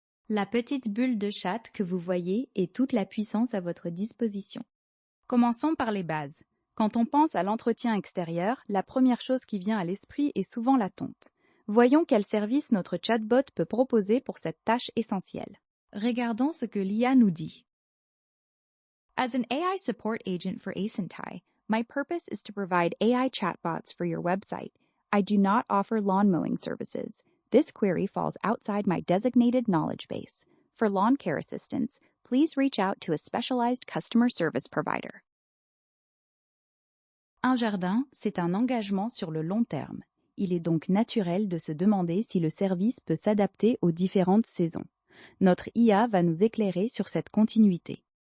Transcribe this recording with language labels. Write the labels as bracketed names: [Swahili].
[French] La petite bulle de chat que vous voyez est toute la puissance à votre disposition. Commençons par les bases. Quand on pense à l'entretien extérieur, la première chose qui vient à l'esprit est souvent la tonte. Voyons quel service notre chatbot peut proposer pour cette tâche essentielle. Regardons ce que l'IA nous dit. [English] As an AI support agent for Asintai, my purpose is to provide AI chatbots for your website. I do not offer lawn mowing services. This query falls outside my designated knowledge base. For lawn care assistance, please reach out to a specialized customer service provider. [French] Un jardin, c'est un engagement sur le long terme. Il est donc naturel de se demander si le service peut s'adapter aux différentes saisons. Notre IA va nous éclairer sur cette continuité.